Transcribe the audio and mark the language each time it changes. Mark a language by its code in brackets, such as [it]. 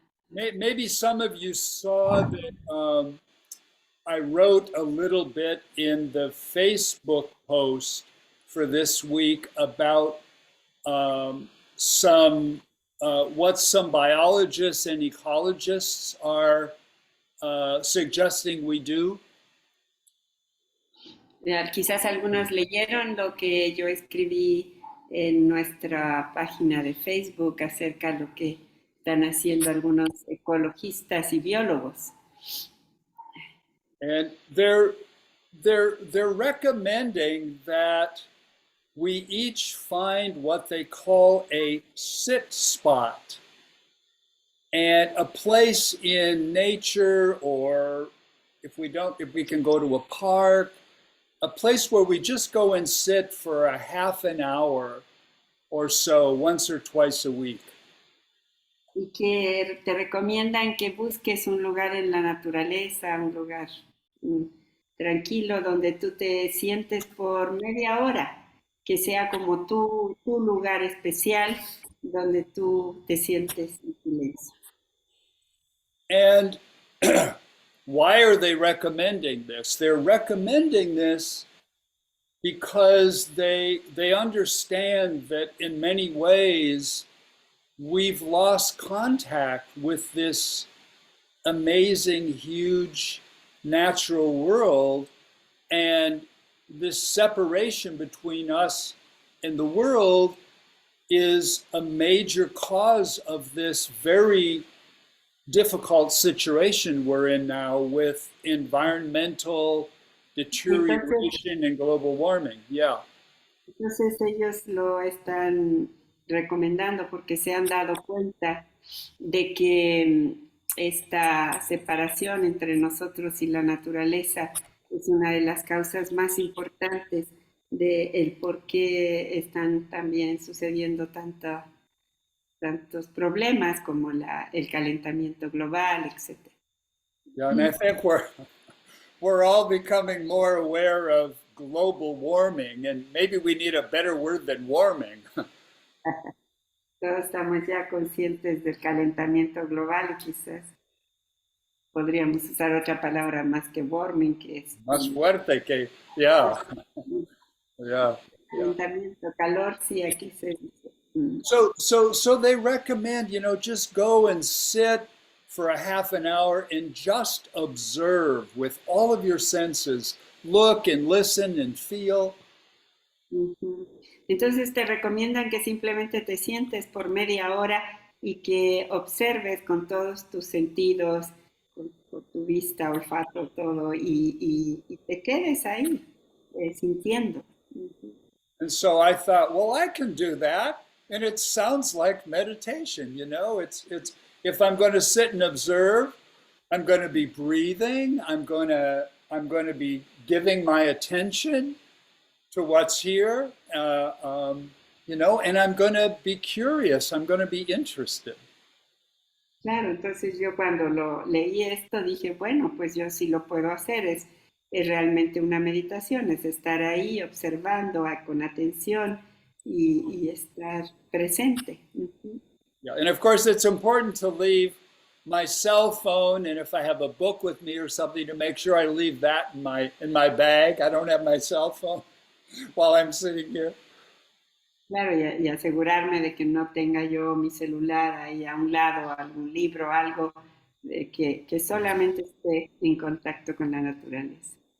[en] Maybe some of you saw that I wrote a little bit in the Facebook post for this week about some what some biologists and ecologists are suggesting we do. [es] Quizás algunos leyeron lo que yo escribí en nuestra página de Facebook acerca de lo que están haciendo algunos ecologistas y biólogos. [en] And they're recommending that we each find what they call a sit spot and a place in nature, or if we can go to a park, a place where we just go and sit for a half an hour or so, once or twice a week. [es] Y que te recomiendan que busques un lugar en la naturaleza, un lugar tranquilo donde tú te sientes por media hora, que sea como tu lugar especial donde tú te sientes en silencio. [en] And why are they recommending this? They're recommending this because they understand that in many ways we've lost contact with this amazing, huge natural world, and this separation between us and the world is a major cause of this very difficult situation we're in now with environmental deterioration and global warming. Yeah. [es] Entonces ellos lo están recomendando porque se han dado cuenta de que esta separación entre nosotros y la naturaleza es una de las causas más importantes del por qué están también sucediendo tantos problemas como el calentamiento global, etc. [en] Yeah, and I think we're all becoming more aware of global warming, and maybe we need a better word than warming. [es] Todos estamos ya conscientes del calentamiento global y quizás podríamos usar otra palabra más que warming, que es más fuerte que, yeah. Yeah. Calentamiento, calor, sí, aquí se dice. [en] So they recommend, just go and sit for a half an hour and just observe with all of your senses, look and listen and feel. [es] Entonces te recomiendan que simplemente te sientes por media hora y que observes con todos tus sentidos, con tu vista, olfato, todo, y te quedes ahí sintiendo. [en] And so I thought, well, I can do that. And it sounds like meditation, it's if I'm going to sit and observe, I'm going to be breathing, I'm going to be giving my attention to what's here, and I'm going to be curious, I'm going to be interested. [es] Claro, entonces yo cuando lo leí esto dije, bueno, pues yo sí lo puedo hacer, es realmente una meditación, es estar ahí observando con atención y estar presente. [en] Yeah, and of course it's important to leave my cell phone, and if I have a book with me or something, to make sure I leave that in my bag. I don't have my cell phone while I'm sitting here. [es] Claro, y asegurarme de que no tenga yo mi celular ahí a un lado, algún libro, algo que solamente esté en contacto con la naturaleza.